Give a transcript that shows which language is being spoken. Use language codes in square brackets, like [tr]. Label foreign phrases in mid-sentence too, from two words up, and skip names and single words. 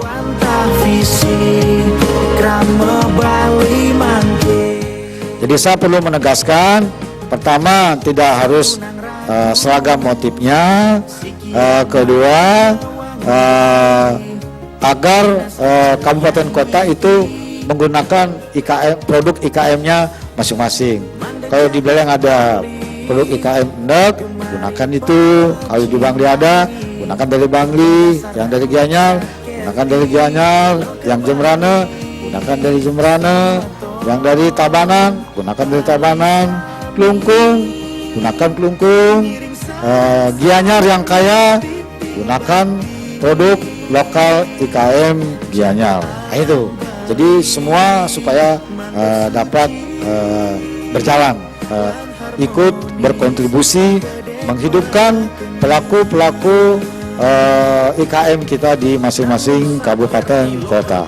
[id] Jadi saya perlu menegaskan, pertama tidak harus seragam motifnya, kedua agar kabupaten kota itu menggunakan IKM, produk IKM-nya masing-masing. Kalau di Beleng ada produk IKM endak, gunakan itu. Kalau di Bangli ada, gunakan dari Bangli. Yang dari Gianyar, gunakan dari Gianyar. Yang Jembrana, gunakan dari Jembrana. Yang dari Tabanan, gunakan dari Tabanan. Klungkung, gunakan Klungkung. Gianyar yang kaya, gunakan produk lokal IKM Gianyar. Nah, itu. Jadi semua supaya dapat berjalan, ikut berkontribusi menghidupkan pelaku-pelaku IKM kita di masing-masing kabupaten kota.